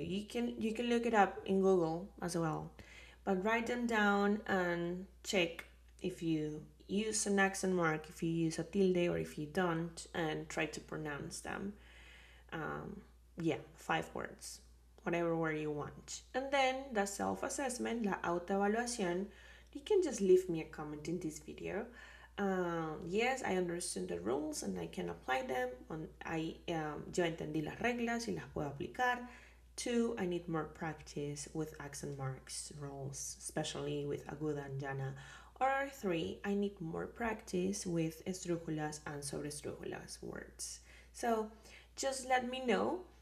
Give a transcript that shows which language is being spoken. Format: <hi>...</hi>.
<en>You can look it up in Google as well, but write them down and check if you use an accent mark, if you use a tilde, or if you don't, and try to pronounce them yeah, 5 words, whatever word you want. And then the self-assessment,</en> <es>la autoevaluación,</es> <en>you can just leave me a comment in this video. Yes, I understand the rules and I can apply them.</en> <es>Yo entendí las reglas y las puedo aplicar.</es> <en>2, I need more practice with accent marks rules, especially with aguda and llana. Or 3, I need more practice with esdrújulas and sobresdrújulas words. So just let me know.</en>